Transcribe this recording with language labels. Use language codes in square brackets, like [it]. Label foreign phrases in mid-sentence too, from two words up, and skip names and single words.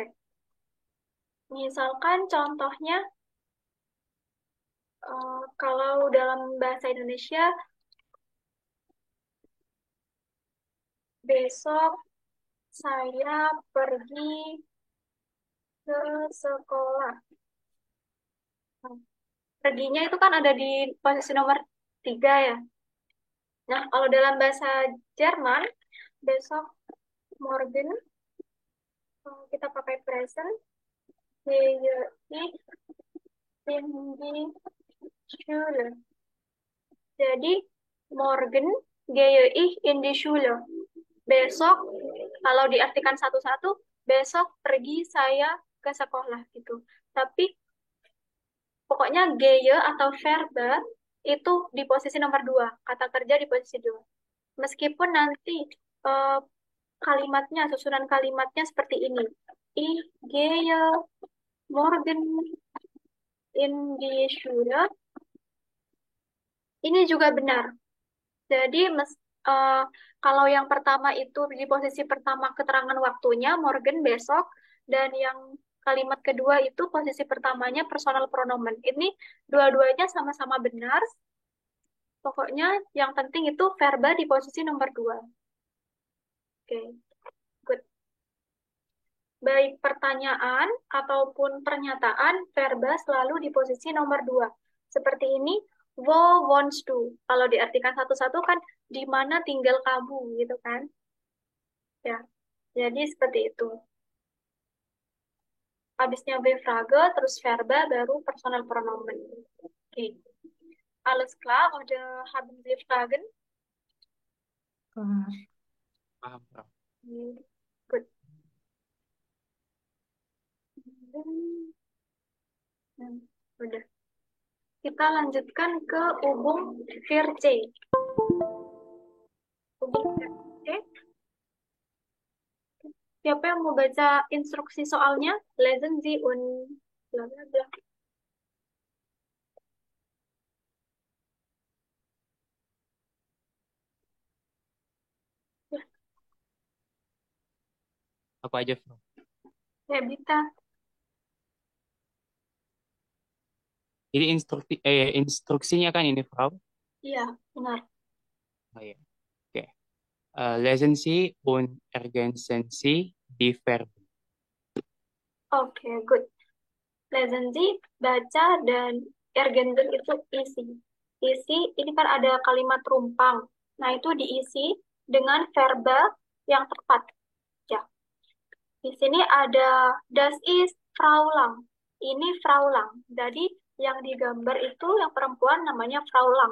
[id] Misalkan contohnya, kalau dalam bahasa Indonesia, besok saya pergi ke sekolah. Perginya itu kan ada di posisi nomor 3 ya. Nah, kalau dalam bahasa Jerman, besok, morgen, kita pakai present, [de] gehe ich in die Schule. Jadi, morgen gehe ich in die Schule. [id] Besok, kalau diartikan satu-satu, besok pergi saya ke sekolah gitu. Tapi, pokoknya gehe atau verba itu di posisi nomor 2, kata kerja di posisi 2. Meskipun nanti kalimatnya, susunan kalimatnya seperti ini. [de] Ich gehe morgen in die Schule. [id] Ini juga benar. Jadi, kalau yang pertama itu di posisi pertama keterangan waktunya, morgen besok, dan yang kalimat kedua itu posisi pertamanya [de] personal pronomen. [id] Ini dua-duanya sama-sama benar. Pokoknya yang penting itu verba di posisi nomor 2. [en] Oke, good. [id] Baik pertanyaan ataupun pernyataan, verba selalu di posisi nomor 2. Seperti ini, [de] wo wohnst du? [id] Kalau diartikan satu-satu kan, di mana tinggal kamu, gitu kan? Ya, jadi seperti itu. Habisnya W-frage, terus verba, baru [de] personal pronomen. [id] Oke. [de] Alles klar oder haben Sie Fragen? [id] Kelar. Paham, Frau. Gut. Hmm, udah. Kita lanjutkan ke Ubung 4C. Ubung 4C. Siapa yang mau baca instruksi soalnya? [de] Lesen Sie und bla bla bla. Ya, [id] Aku aja, Frau. ya bisa. Jadi instruksinya kan ini, Frau. Iya, benar. Oh, iya. Oke. [de] Lesen Sie und ergänzen Sie die Verben. [en] Oke, good. [de] Lesen Sie, [id] baca, dan ergänzen itu isi. Isi, ini kan ada kalimat rumpang. Nah, itu diisi dengan verba yang tepat. Ya. Di sini ada [de] das ist Frau Lang. [id] Ini Frau Lang. Jadi yang digambar itu yang perempuan namanya Frau Lang.